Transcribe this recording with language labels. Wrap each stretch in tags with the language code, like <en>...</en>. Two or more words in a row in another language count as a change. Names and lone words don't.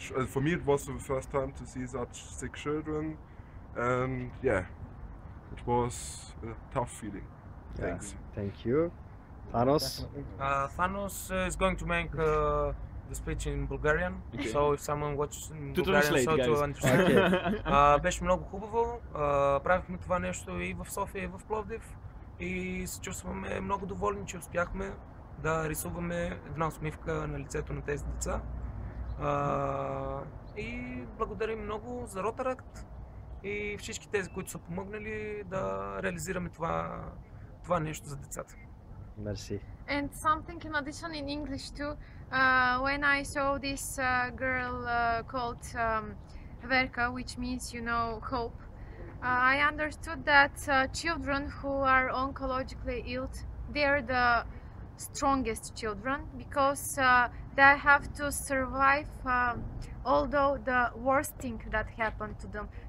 <en>For me, it was the first time to see such sick children, and yeah, it was a tough feeling. Yeah, Thanks. Thank you. Thanos. Thanos is going to make the speech in Bulgarian, Okay. so if someone watches in To Bulgarian, translate, so to guys. understand. Okay.</en> <bg>Беше много хубаво, правихме това нещо и в София, и в Пловдив и се чувстваме много доволни, че успяхме да рисуваме една усмивка на лицето на тези деца. И благодарим много за Rotaract и всички тези, които са помогнали да реализираме това нещо за децата. Merci.</bg> <en>And something in addition in English too. When I saw this girl called Verka, which means, you know, hope, I understood that children who are oncologically ill, they're the strongest children because they have to survive although the worst thing that happened to them.</en>